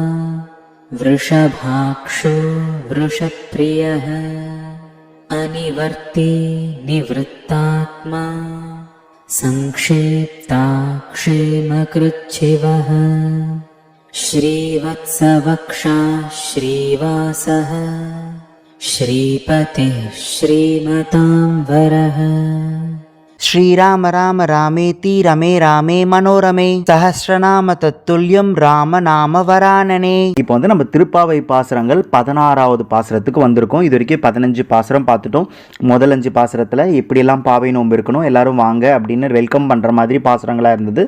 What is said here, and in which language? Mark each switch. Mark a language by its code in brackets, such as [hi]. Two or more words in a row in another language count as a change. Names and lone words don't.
[sa] वृषभाक्षो वृषप्रियः, अनिवर्ती निवृत्तात्मा, संक्षेप्ता क्षेमकृच्छिवः, श्रीवत्सवक्षा श्रीवासः, श्रीपतिः श्रीमतां वरः. श्रीराम राम रामेति रमे रामे मनोरमे सहस्रनाम तत्तुल्यम् राम नाम वरानने. [ta] இப்போ நம்ம திருப்பாவை பாசுரங்கள் 16ஆவது பாசுரத்துக்கு வந்திருக்கோம். இது வரைக்கும் 15 பாசுரம் பார்த்துட்டோம். முதல் 5 பாசுரத்தில் எப்படியெல்லாம் பாவை நோன்பு இருக்கணும், எல்லாரும் வாங்க அப்படின்னு வெல்கம் பண்ணுற மாதிரி பாசுரங்களாக இருந்தது.